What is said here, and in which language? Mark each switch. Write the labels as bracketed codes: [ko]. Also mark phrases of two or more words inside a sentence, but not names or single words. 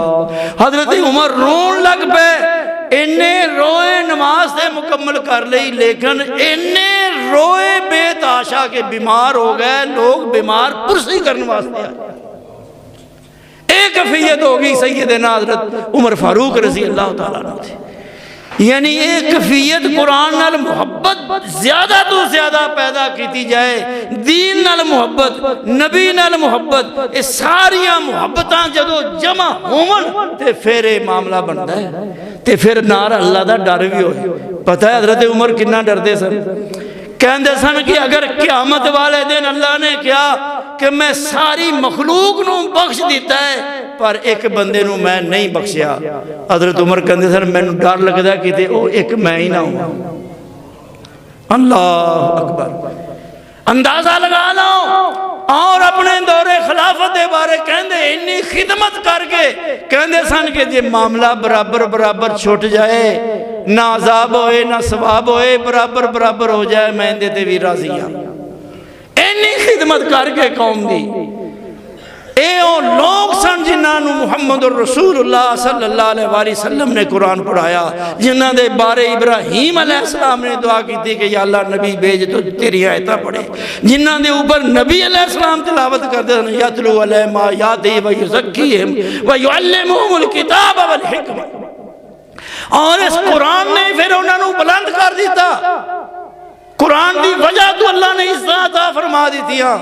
[pa] اللہ، حضرت عمر رون لگ پے اینے روئے نماز سے مکمل کر لی، لیکن اینے روئے بے تاشا کے بیمار ہو گئے، لوگ بیمار پرسی کرنے واسطے آئے۔ ایک کیفیت ہوگی سیدنا حضرت عمر فاروق رضی اللہ تعالیٰ عنہ تھے، یعنی ایک کیفیت قرآن نال محبت زیادہ تو زیادہ پیدا کیتی جائے، دین نال محبت، نبی نال محبت، یہ ساریاں محبتاں جدو جمع ہون تے پھر یہ معاملہ بنتا ہے، تے پھر نار اللہ دا ڈر بھی ہوئے۔ پتہ ہے حضرت عمر کتنا ڈردے سن، کہندے سن کہ اگر قیامت والے دن اللہ نے کیا کہ میں ساری مخلوق نو بخش دیتا ہے پر ایک بندے نو میں نہیں بخشیا، حضرت عمر کہندے سن میں ڈر لگدا کہ او ایک میں ہی نہ ہوں۔ [ar] اللہ اکبر، [ur] اندازہ لگا لو۔ [pa] اور اپنے دور خلافت دے بارے کہندے انی خدمت کر کے کہندے سن کہ جے معاملہ برابر برابر چھوٹ جائے، نہ عذاب ہوئے نہ ثواب ہوئے، برابر برابر ہو جائے، میں دے تے بھی راضی ہوں۔ اینی خدمت کر کے قوم دی، اے او لوگ سن جنہاں نو محمد الرسول اللہ صلی اللہ علیہ وسلم نے قرآن پڑھایا، جنہاں دے بارے ابراہیم علیہ السلام نے دعا کی تھی کہ یا اللہ نبی بھیج تو تیری آیتاں پڑھے، جنہاں دے اوپر نبی علیہ السلام تلاوت کرتے ہیں [ar] یتلو علیہم آیاتہ ویزکیہم ویعلمہم الکتاب والحکمہ، [pa] اور اس قرآن نے پھر انہوں نے بلند کر دیتا۔ قرآن دی وجہ تو اللہ نے عزت عطا فرما دیتی ہیں۔